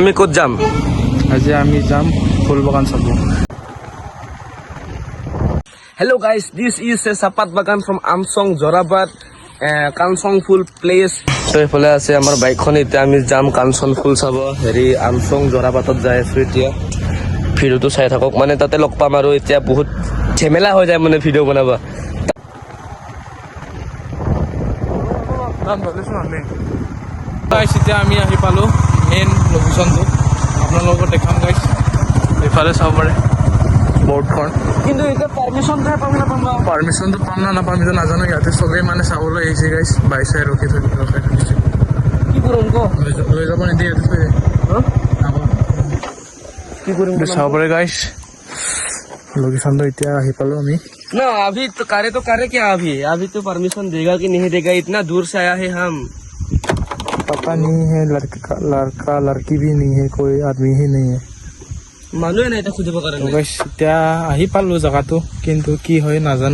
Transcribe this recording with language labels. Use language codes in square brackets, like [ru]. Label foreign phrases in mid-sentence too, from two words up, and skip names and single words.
[as] আমি ক'ত যাম? আজি আমি যাম ফুল বাগান চাব। [en] Hello guys, this is a sapat bagan from Amsong, Jorabad, Kansong Full Place. [as] So এইফালে আছে আমাৰ বাইকখন, এতিয়া আমি যাম কাঞ্চন ফুল চাব। হেৰি আমচং জৰাবাটত যাই আছো এতিয়া। ভিডিঅ'টো চাই থাকক, মানে তাতে লগ পাম আৰু এতিয়া বহুত ঝেমেলা হৈ যায় মানে ভিডিঅ' বনাব। এতিয়া আমি আহি পালোঁ মেইন লোকেশ্যনটো, আপোনালোকক দেখাম গাইছ। এইফালে চাব পাৰে বৰ্ডখন, কিন্তু এতিয়া পাৰ্মিশ্যনটোহে পাম নাপাম বাৰু। পাৰ্মিশ্যনটো পাম না নাপাম সেইটো নাজানো। ইয়াতে চবেই মানে চাবলৈ আহিছে গাইছ, বাইক চাই ৰখি থৈছে। কি কৰিম ক? লৈ যাব নিদিয়ে ইয়াতে থৈ কি কৰিম চাব পাৰে গাইছ। [hi] लोकेशन तो इतना ही पालो हमें ना। अभी तो करे क्या? अभी तो परमिशन देगा कि नहीं देगा? इतना दूर से आया है हम, पता नहीं है। लड़का लड़की भी नहीं है, कोई आदमी ही नहीं है। [as] মানুহে নাই এটা খুজিব কাৰণে। তো গাইছ এতিয়া আহি পালো জায়গাটো, কিন্তু কি হয় নাজানো।